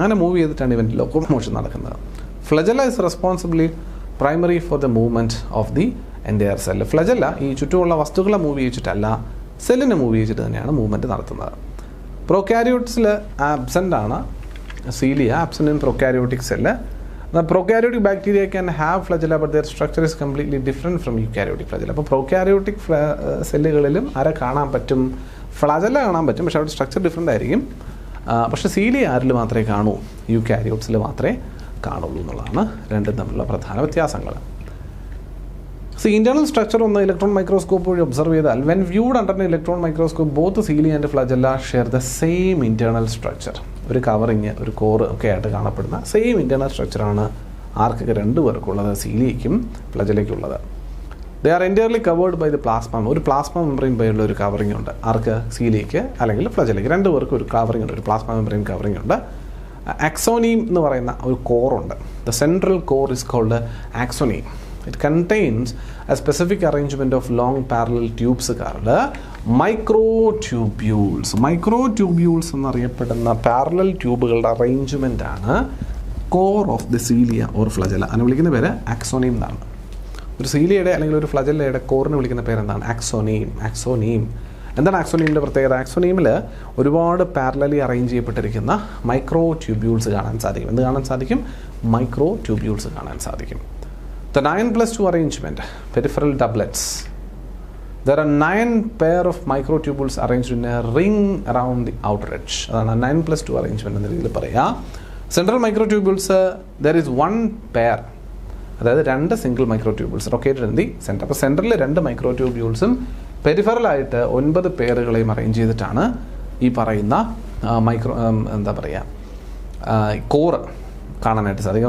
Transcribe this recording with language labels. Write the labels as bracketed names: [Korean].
[Malayalam] അങ്ങനെ മൂവ് ചെയ്തിട്ടാണ് ഇവൻ്റെ ലോക്കോമോഷൻ നടക്കുന്നത്. [English] Flagella is responsibly primary for the movement of the entire cell. [Malayalam] Flagella ഈ ചുറ്റുമുള്ള വസ്തുക്കളെ മൂവ് ചെയ്യിച്ചിട്ടല്ല, സെല്ലിനെ മൂവ് ചെയ്യിച്ചിട്ട് തന്നെയാണ് മൂവ്മെൻറ്റ് നടത്തുന്നത്. പ്രൊക്കാരിയോട്ട്സിൽ ആബ്സെൻ്റ് ആണ് cilia, [English] Absent in prokaryotic cell. The prokaryotic bacteria can have flagella, but their structure is completely different from eukaryotic flagella. [Malayalam] അപ്പോൾ prokaryotic സെല്ലുകളിലും ആരെ കാണാൻ പറ്റും, ഫ്ലജല്ല കാണാൻ പറ്റും, പക്ഷേ അവിടെ സ്ട്രക്ചർ ഡിഫറെൻ്റ് ആയിരിക്കും. പക്ഷേ സീലിയ ആരിൽ മാത്രമേ കാണൂ, യൂകാരിയോട്സിൽ മാത്രമേ കാണുള്ളൂ എന്നുള്ളതാണ് രണ്ടും തമ്മിലുള്ള പ്രധാന വ്യത്യാസങ്ങൾ. ഇന്റേണൽ സ്ട്രക്ചർ ഒന്ന് ഇലക്ട്രോൺ മൈക്രോസ്കോപ്പ് വഴി ഒബ്സർവ് ചെയ്താൽ, [English] When viewed under electron microscope both cilia and flagella share the same internal structure. [Malayalam] ഒരു കവറിങ്, ഒരു കോർ ഒക്കെ ആയിട്ട് കാണപ്പെടുന്ന സെയിം ഇന്റേണൽ സ്ട്രക്ചറാണ് ആർക്കൊക്കെ രണ്ടുപേർക്കുള്ളത്, സീലിയയ്ക്കും ഫ്ലജല്ലയ്ക്കുള്ളത്. [English] They are entirely covered by the plasma. [Malayalam] ഒരു പ്ലാസ്മ മെംബ്രെയിൻ ബൈയുള്ള ഒരു കവറിംഗ് ഉണ്ട് ആർക്ക്, സീലിയയ്ക്ക് അല്ലെങ്കിൽ ഫ്ലജല്ലയ്ക്ക്. രണ്ടുപേർക്കും ഒരു കവറിംഗ് ഉണ്ട്, ഒരു പ്ലാസ്മ മെംബ്രെയിൻ കവറിംഗ് ഉണ്ട്. ആക്സോനീം എന്ന് പറയുന്ന ഒരു കോറുണ്ട്. [English] The central core is called axoneme. It contains a specific arrangement of long parallel tubes called microtubules. [Malayalam] Microtubules എന്നറിയപ്പെടുന്ന പാരലൽ ട്യൂബുകളുടെ അറേഞ്ച്മെൻ്റ് ആണ് [English] Core of the cilia or flagella. [Malayalam] അതിനെ വിളിക്കുന്ന പേര് ആക്സോനീം എന്നാണ്. ഒരു സീലിയയുടെ അല്ലെങ്കിൽ ഒരു ഫ്ലജല്ലയുടെ കോറിനെ വിളിക്കുന്ന പേരെന്താണ്, ആക്സോനീം. ആക്സോനീം എന്താണ് ആക്സോനീമിൻ്റെ പ്രത്യേകത? ആക്സോനീമിൽ ഒരുപാട് പാരലലി അറേഞ്ച് ചെയ്യപ്പെട്ടിരിക്കുന്ന മൈക്രോ ട്യൂബ്യൂൾസ് കാണാൻ സാധിക്കും. എന്ത് കാണാൻ സാധിക്കും? മൈക്രോ ട്യൂബ്യൂൾസ് കാണാൻ സാധിക്കും. [English] The 9+2 arrangement, peripheral doublets. There are 9 pair of microtubules arranged in a ring around the outer edge. [Malayalam] അതാണ് 9+2 arrangement എന്ന രീതിയിൽ പറയുക. [English] Central microtubules, there is 1 pair, [Malayalam] അതായത് 2 single മൈക്രോട്യൂബിൾസ് [English] Located in the centre. [Malayalam] അപ്പോൾ സെൻറ്ററിൽ 2 മൈക്രോട്യൂബ്യൂൾസും പെരിഫറലായിട്ട് 9 പേരുകളെയും അറേഞ്ച് ചെയ്തിട്ടാണ് ഈ പറയുന്ന എന്താ പറയുക കോറ് കാണാനായിട്ട് സാധിക്കും.